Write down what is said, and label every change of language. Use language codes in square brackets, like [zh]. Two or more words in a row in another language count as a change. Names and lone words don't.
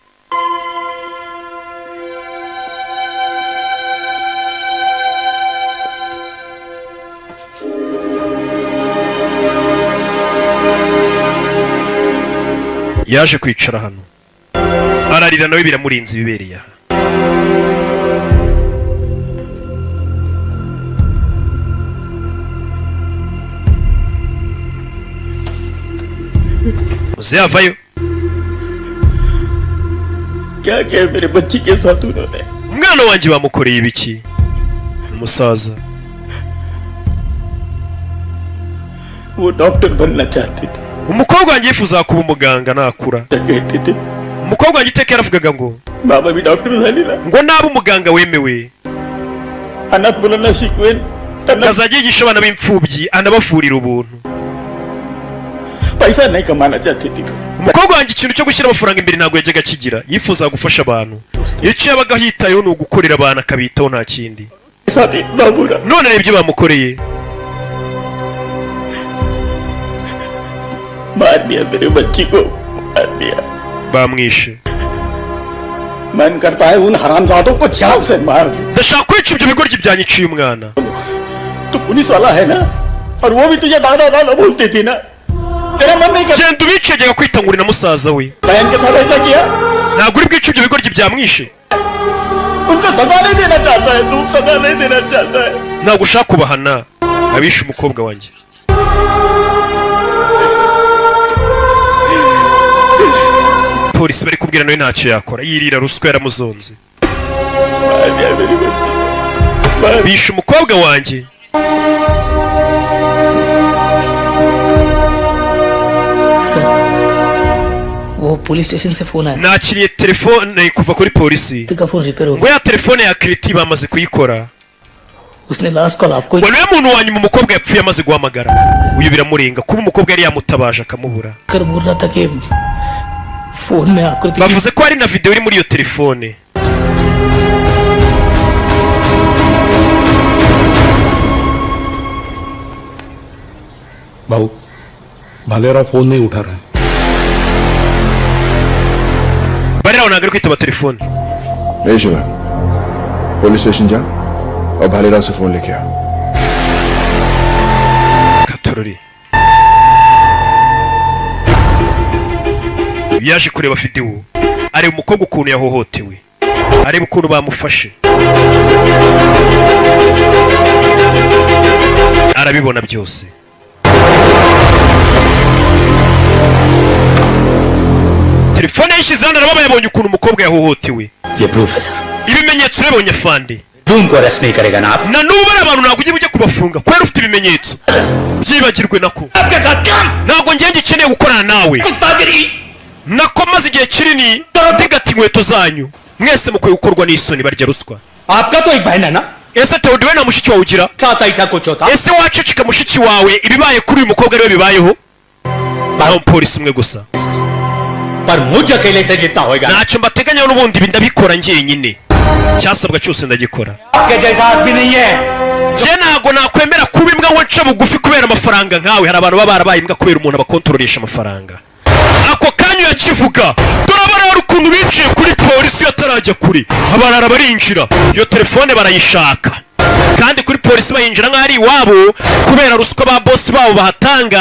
[rw] Yaje kwicara hano ararira nawe biramurinze ibibereye aha. Uze avayo. [hi] क्या क्या मेरे बच्ची के साथ उन्होंने? [rw] Umwana wanjye bamukoreye ibiki? Umusaza [hi] वो डॉक्टर बनना चाहती थी [rw] umukobwa wanjye yifuzaga kuba umuganga nakura [hi] कहते थे [rw] umukobwa wanjye iteka yaravugaga ngo [mr] बाबा भी डॉक्टर झालेला [rw] ngo naba umuganga wemewe [mr] अनाथ मुलांना शिकवेन [rw] azajya yigisha abana b'imfubyi anabavurira ubuntu [hi] पैसा नहीं कमाना चाहती थी [rw] umukobwa wanjye ikintu cyo gushyira amafaranga imbere ntabwo yajyaga akigira yifuzaga gufasha abantu icyo yabaga hitayeho ni ugukorera abantu akabitaho nta kindi none reba ibyo bamukoreye [hi] मार दिया मेरे बच्ची को मार दिया [rw] bamwishe [hi] मन करता है उन हरामजादों को जान से मार दो [rw] ndashaka kwica ibyo bigoryi byanyiciye umwana [hi] तो पुलिस वाला है ना और वो भी तुझे दादा दादा बोलती थी ना तेरा मन नहीं करता [rw] genda ubice yajyaga kwitangura na musaza we [hi] बहन के साथ ऐसा किया [rw] ntabwo uri bwice ibyo bigoryi byamwishe [hi] उनको सजा नहीं देना चाहता है तू सजा नहीं देना चाहता है [rw] ntabwo ushaka kubahana abishe umukobwa wanjye polisi bari kubwira nawe ntacyo yakora yirira ruswa yaramuzonze bishe umukobwa wanjye [hi] वो [en] police station [hi] से फोन आया [rw] nakiriye telefone kuva kuri polisi [hi] का [en] phone repair [hi] हो [rw] ngo ya telefone ya kiriti bamaze kuyikora [hi] उसने [en] last call [hi] आपको [rw] ngo niwe muntu wa nyuma umukobwa yapfuye amaze guhamagara uyu biramurenga kuba umukobwa yari yamutabaje akamubura [hi] कर बोल रहा था कि फोन में आकृति [rw] bavuze ko hari na video iri muri iyo telefone [hi] बाबू भालेराव फोन नहीं उठा रहा है [rw] bariraho ntabwo ari kwitaba telefone [hi] शिवा [en] police station [hi] जा और भालेराव से फोन लेके आ [rw] katorori yaje kureba video areba umukobwa ukuntu yahohotewe areba ukuntu bamufashe arabibona byose telefone yishyize hano araba yabonye ukuntu umukobwa yahohotewe [hi] ये प्रूफ है सर [rw] ibimenyetso urabonye fande [hi] उनको अरेस्ट नहीं करेगा ना आप [rw] na n'ubu ari abantu ntabwo ujya kubafunga kubera ufite ibimenyetso byibagirwe nako ntabwo ngiye gikeneye gukorana nawe nako maze igihe kinini ndigata inkweto zanyu mwese mukwiye gukorwa n'isoni barya ruswa [hi] आपका तो एक बहन है ना [rw] ese teodi we nta mushiki wawe ugira [hi] साथ ऐसा कुछ होता [rw] ese waceceka mushiki wawe ibibaye kuri uyu mukobwa ariwe bibayeho naho umupolisi umwe gusa [hi] पर मुझ अकेले से जितना होगा [rw] ntacyo mbateganyaho n'ubundi ibi ndabikora njyenyine cyasabwa cyose ndagikora [hi] आपके जैसा आदमी नहीं है [rw] je ntabwo nakwemera kuba imbwa ngo nca bugufi kubera amafaranga nkawe hari abantu baba barabaye imbwa kubera umuntu abakontroresha amafaranga ako kanyu yakivuga turabona hari ukuntu binjiye kuri polisi yatarajya kure abarara barinjira iyo telefone barayishaka kandi kuri polisi bayinjira nk'aho ari iwabo kubera ruswa ba bosi babo bahatanga